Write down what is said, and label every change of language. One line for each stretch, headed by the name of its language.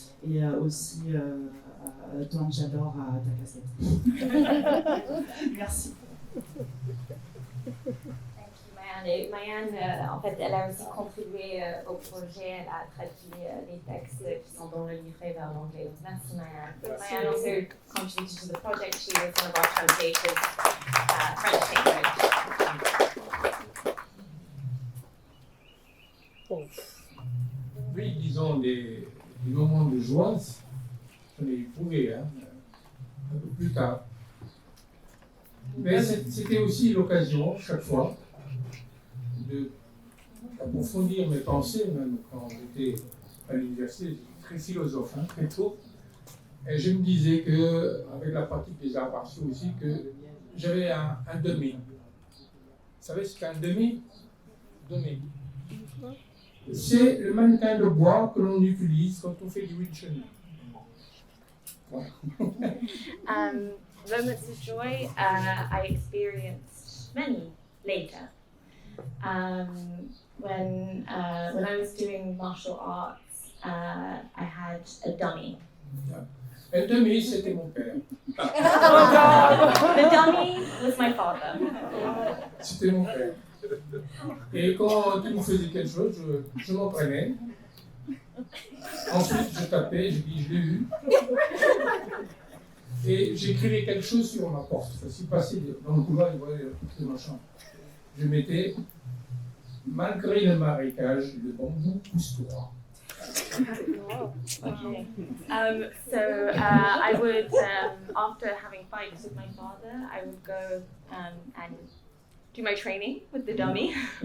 French: Et aussi, Tuan, j'adore ta casquette. Merci. Mayanne, en fait, elle a aussi contribué au projet, elle a traduit les textes qui sont dans le livret vers l'anglais. Donc, merci Mayanne.
English: Mayanne also contributed to the project. She was one of our translators, French language.
French: Oui, disons des moments de joie, j'en ai éprouvé un peu plus tard. Mais c'était aussi l'occasion, chaque fois, d'approfondir mes pensées, même quand j'étais à l'université, j'étais très philosophe, très tôt. Et je me disais qu'avec la pratique des arts martiaux aussi, que j'avais un demi. Vous savez ce qu'est un demi? Demi. C'est le mannequin de bois que l'on utilise quand on fait du Wing Chun. Voilà.
English: Moments of joy, I experienced many later. When I was doing martial arts, I had a dummy.
French: Un demi, c'était mon père.
English: The dummy was my father.
French: C'était mon père. Et quand il me faisait quelque chose, je m'entraînais. Ensuite, je tapais, je dis, je l'ai eu. Et j'écrivais quelque chose sur ma porte. S'il passait dans le couloir, il voyait tout ma chambre. Je mettais, malgré le marécage, le bambou pousse droit.
English: Okay. I would, after having fights with my father, I would go and do my training with the dummy.